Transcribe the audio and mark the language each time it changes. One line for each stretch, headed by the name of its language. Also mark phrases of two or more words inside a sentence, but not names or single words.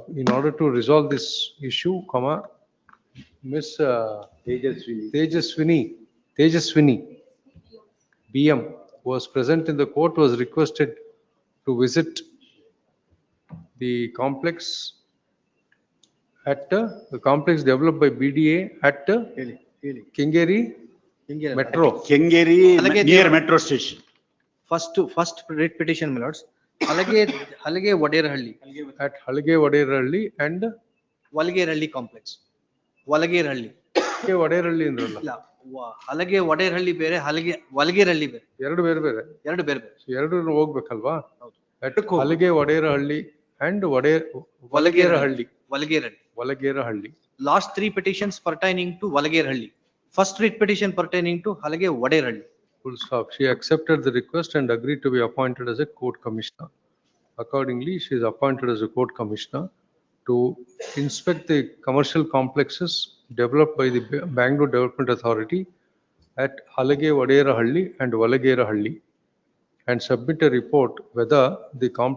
English: In order to resolve this issue, Miss Tejaswini BM was present in the court, was requested to visit the complex at the complex developed by BDA at Kengeri Metro. Kengeri near metro station. First writ petition, my lords. Halage Vaderhalli. At Halage Vaderhalli and Valgerhalli complex. Valgerhalli.
Kannada: Vaderhalli ಅಂದ್ರಲ್ಲ. ಇಲ್ಲ, ಹಲಗೆ ವಡೇರಹಳ್ಳಿ ಬೇರೆ, ಹಲಗೆ ವಲ್ಗೇರಹಳ್ಳಿ ಬೇರೆ. ಎರಡು ಬೇರೆ ಬೇರೆ. ಎರಡು ಬೇರೆ ಬೇರೆ. ಎರಡು ಹೋಗ್ಬೇಕಲ್ವಾ?
English: At ಹಲಗೆ ವಡೇರಹಳ್ಳಿ and Valgerhalli. Valgerhalli. Last three petitions pertaining to Valgerhalli. First writ petition pertaining to Halage Vaderhalli. Full stop. She accepted the request and agreed to be appointed as a court commissioner. Accordingly, she is appointed as a court commissioner to inspect the commercial complexes developed by the Bangalore Development Authority at Halage Vaderhalli and Valgerhalli, and submit a report whether the